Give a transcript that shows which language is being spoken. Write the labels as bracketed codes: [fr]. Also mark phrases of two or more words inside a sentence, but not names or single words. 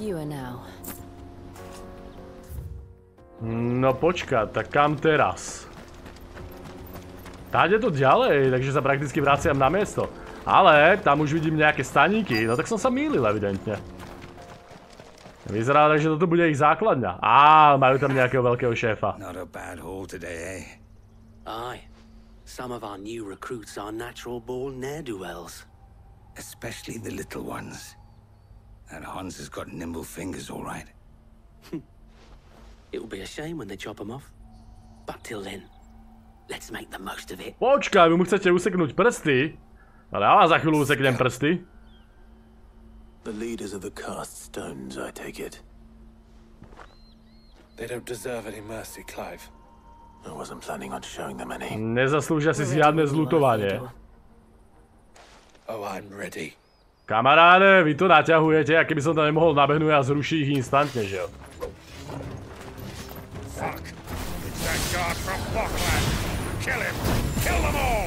[sk] No počkaj, tak kam teraz? Táde to ďalej, takže sa prakticky vraciam na miesto. Ale tam už vidím nejaké staníky, no tak som sa mýlil evidentne. Vyzerá tak, že toto bude ich základňa. Á, majú tam nejakého veľkého šéfa. [en] Not a bad haul today, eh? Aye. Some of our new recruits are natural-born ne'er-do-wells. Especially the little ones. That Hans has got nimble fingers, all right. It will be a shame when they chop them off. But till then, let's make the most of it. [sk] Počkaj, vy mu chcete useknúť prsty? Ale ja vám za chvíľu useknem prsty. [en] The leaders of the cast stones, I take it. They don't deserve any mercy, Clive. I wasn't planning on showing them any. [sk] Nezaslúžia si žiadne zľutovanie. [en] Oh, I'm ready. [sk] Kamaráde, vy to naťahujete, a keby som tam nemohol nabehnúť a zrušiť ich instantne, [cs] že jo? [en] Fuck! It's that guard from Buckland! Kill him! Kill them all!